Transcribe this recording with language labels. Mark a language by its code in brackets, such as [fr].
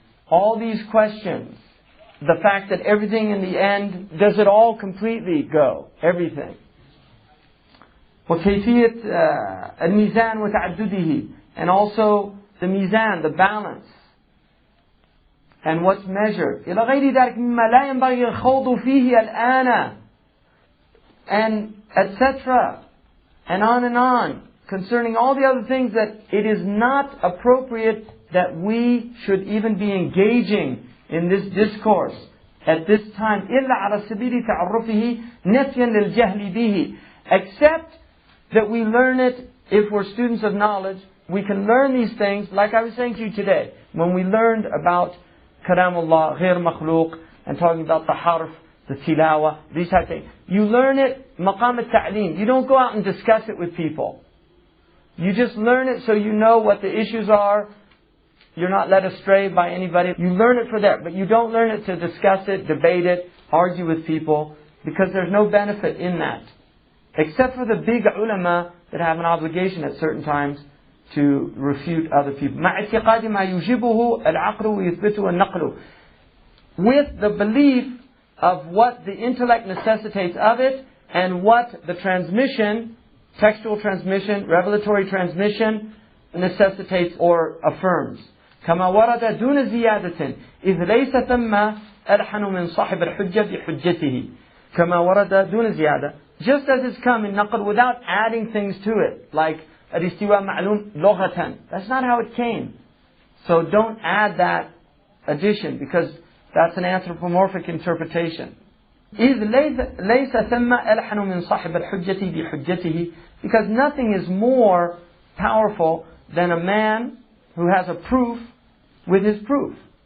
[en] All these questions. The fact that everything in the end, does it all completely go? Everything. [ar] وكيفية الميزان وتعدده. [en] And also the mizan, the balance. And what's measured. [ar] إلى غير ذلك مما لا ينبغي الخوض فيه الآن. [en] And etc. And on. Concerning all the other things that it is not appropriate that we should even be engaging in this discourse at this time. [ar] إلا على سبيل تعرفه نفيا للجهل به. [en] Except that we learn it, if we're students of knowledge, we can learn these things, like I was saying to you today, when we learned about Kalamullah, [ar] غير مخلوق, [en] and talking about the harf, the tilawa, these type of things. You learn it, maqam al-ta'lim. You don't go out and discuss it with people. You just learn it so you know what the issues are. You're not led astray by anybody. You learn it for that, but you don't learn it to discuss it, debate it, argue with people, because there's no benefit in that. Except for the big ulama that have an obligation at certain times to refute other people. [ar] مع اعتقاد ما يوجبه العقل ويثبته النقل. [en] With the belief of what the intellect necessitates of it and what the transmission, textual transmission, revelatory transmission necessitates or affirms. [ar] كما ورد دون زيادة إذ ليس ثم ألحن من صاحب الحجة بحجته. كما ورد دون زيادة. [en] Just as it's come in naql without adding things to it. Like [ar] الاستواء معلوم لغة. [en] That's not how it came. So don't add that addition, because that's an anthropomorphic interpretation. [ar] إذ ليس ثم ألحن من صاحب الحجة بحجته, [en] because nothing is more powerful than a man who has a proof with his proof.